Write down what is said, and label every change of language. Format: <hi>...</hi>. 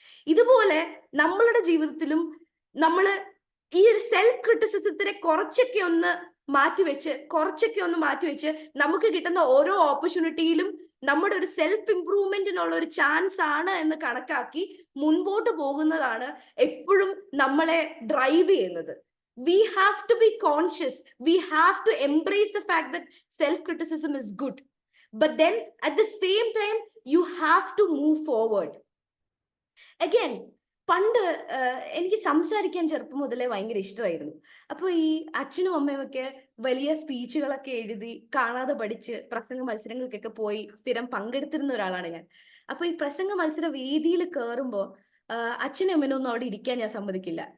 <ml>ഇതുപോലെ നമ്മളുടെ ജീവിതത്തിലും നമ്മൾ ഈ ഒരു സെൽഫ് ക്രിറ്റിസിസത്തിനെ കുറച്ചൊക്കെ ഒന്ന് മാറ്റിവെച്ച് കുറച്ചൊക്കെ ഒന്ന് മാറ്റിവെച്ച് നമുക്ക് കിട്ടുന്ന ഓരോ ഓപ്പർച്യൂണിറ്റിയിലും നമ്മുടെ ഒരു സെൽഫ് ഇംപ്രൂവ്മെന്റിനുള്ള ഒരു ചാൻസ് ആണ് എന്ന് കണക്കാക്കി മുൻപോട്ട് പോകുന്നതാണ് എപ്പോഴും നമ്മളെ ഡ്രൈവ് ചെയ്യുന്നത്.</ml> <en>We have to be conscious. We have to embrace the fact that self-criticism is good. But then at the same time, you have to move forward.</en> <ml>Again, പണ്ട് എനിക്ക് സംസാരിക്കാൻ ചെറുപ്പം മുതലേ ഭയങ്കര ഇഷ്ടമായിരുന്നു. അപ്പൊ ഈ അച്ഛനും അമ്മയും ഒക്കെ വലിയ സ്പീച്ചുകളൊക്കെ എഴുതി കാണാതെ പഠിച്ച് പ്രസംഗ മത്സരങ്ങൾക്കൊക്കെ പോയി സ്ഥിരം പങ്കെടുത്തിരുന്ന ഒരാളാണ് ഞാൻ. അപ്പൊ ഈ പ്രസംഗ മത്സര വേദിയിൽ കയറുമ്പോ അച്ഛനും അമ്മനും ഒന്നും അവിടെ ഇരിക്കാൻ ഞാൻ സമ്മതിക്കില്ല.</ml>